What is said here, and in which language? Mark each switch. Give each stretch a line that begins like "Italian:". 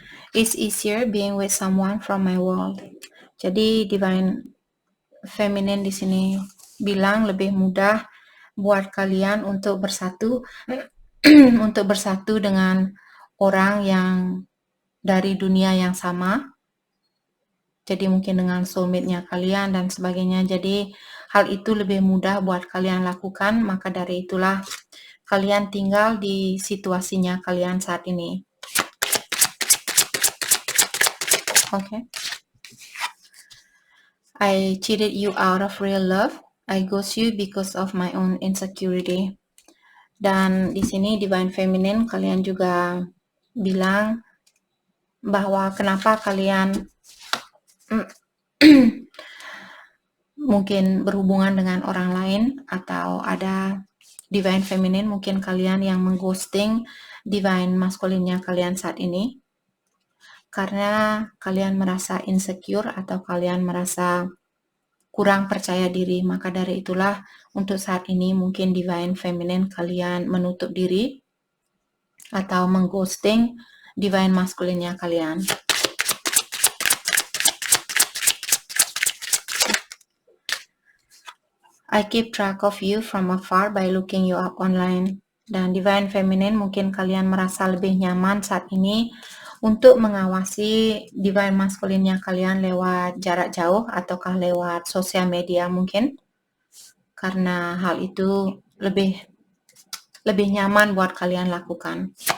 English: It's easier being with someone from my world.
Indonesian: Jadi Divine Feminine di sini bilang lebih mudah buat kalian untuk bersatu untuk bersatu dengan orang yang dari dunia yang sama. Jadi mungkin dengan soulmate-nya kalian dan sebagainya. Jadi hal itu lebih mudah buat kalian lakukan, maka dari itulah kalian tinggal di situasinya kalian saat ini.
English: Okay. I cheated you out of real love. I ghost you because of my own insecurity.
Indonesian: Dan di sini Divine Feminine kalian juga bilang bahwa kenapa kalian mungkin berhubungan dengan orang lain, atau ada Divine Feminine mungkin kalian yang mengghosting Divine Masculine-nya kalian saat ini karena kalian merasa insecure atau kalian merasa kurang percaya diri. Maka dari itulah untuk saat ini mungkin Divine Feminine kalian menutup diri atau mengghosting Divine Masculine-nya kalian.
English: I keep track of you from afar by looking you up online.
Indonesian: Dan Divine Feminine mungkin kalian merasa lebih nyaman saat ini untuk mengawasi Divine Masculine-nya kalian lewat jarak jauh ataukah lewat sosial media mungkin. Karena hal itu lebih nyaman buat kalian lakukan.